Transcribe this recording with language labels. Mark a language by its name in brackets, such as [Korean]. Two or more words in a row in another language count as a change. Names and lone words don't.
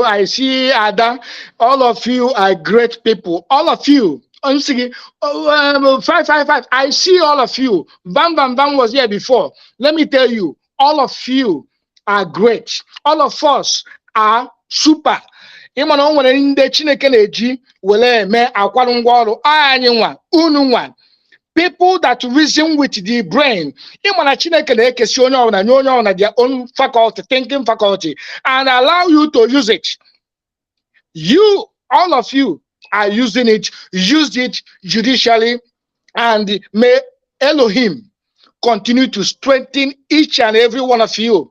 [English] I see Ada. All of you are great people. All of you. I'm saying, 555. I see all of you. Bam Bam Bam was here before. Let me tell you, all of you are great. All of us are super. [Igbo] Ịma na o nwere ndị Chineke na-eji were eme akwarụ ngwa ọrụ anyị nwa unu nwa [English] people that reason with the brain. [Igbo] Ịma na Chineke na-ekesi onye ọbụla nye onye ọbụla [English] their own faculty, thinking faculty, and allow you to use it. You, all of you, are using it. Use it judicially, and may Elohim continue to strengthen each and every one of you.